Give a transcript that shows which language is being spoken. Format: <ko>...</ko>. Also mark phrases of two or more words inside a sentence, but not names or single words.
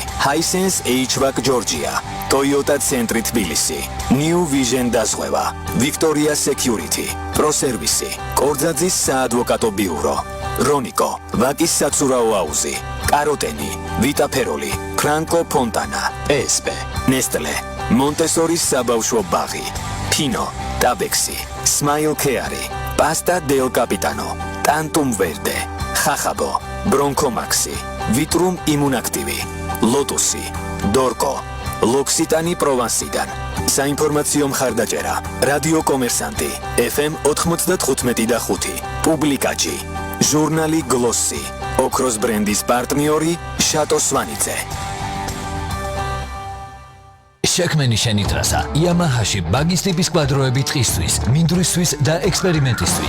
<ka>Hisense HVAC Georgia, Toyota ცენტრი თბილისი, New Vision დაზღვევა, Victoria Security, Pro Service, კორძაძის საადვოკატო ბიურო, Ronico, ვაკის საცურაო აუზი, Karoteni, Vita Peroli, Franco Fontana, ESP, Nestle, Montessori საბავშვო ბაღი, Pino, Tabexi, Smile Care, Pasta del Capitano, Tantum Verde, Xaxabo, Bronco Maxi, Vitrum Immunactivi, Lotusi, Dorco, L'Occitanie Provenceიდან. საინფორმაციო მხარდაჭერა, რადიო კომერსანტი, FM 95.5, პუბლიკაჩი, ჟურნალი გლოსი, ოქროს ბრენდის პარტნიორი, შატო სვანიძე. შექმენი შენი ტრასა Yamaha-ში ბაგის ტიპის კვადროები ტყისთვის, მინდვრისთვის და ექსპერიმენტისთვის.</ka>